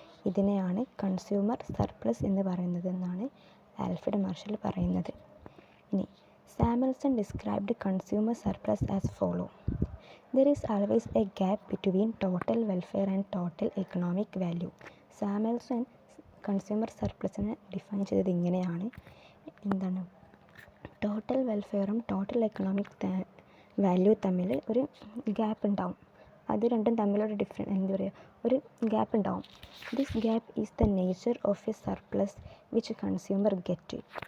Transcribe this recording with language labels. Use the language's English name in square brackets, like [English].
[Malayalam] ഇതിനെയാണ് consumer surplus എന്ന് പറയുന്നത് എന്നാണ് ആൽഫ്രഡ് മാർഷൽ പറയുന്നത്. [English] ഇനി Samuelson described consumer surplus as follow. There is always a gap between total welfare and total economic value. [Malayalam] Samuelson consumer സർപ്ലസിനെ define ചെയ്തത് ഇങ്ങനെയാണ്. എന്താണ്? ടോട്ടൽ വെൽഫെയറും ടോട്ടൽ എക്കണോമിക് വാല്യൂ തമ്മിൽ ഒരു ഗ്യാപ്പ് ഉണ്ടാവും. അത് രണ്ടും തമ്മിലൊരു ഒരു ഗ്യാപ്പ് ഉണ്ടാവും. [English] This gap is the nature of a surplus which consumer get.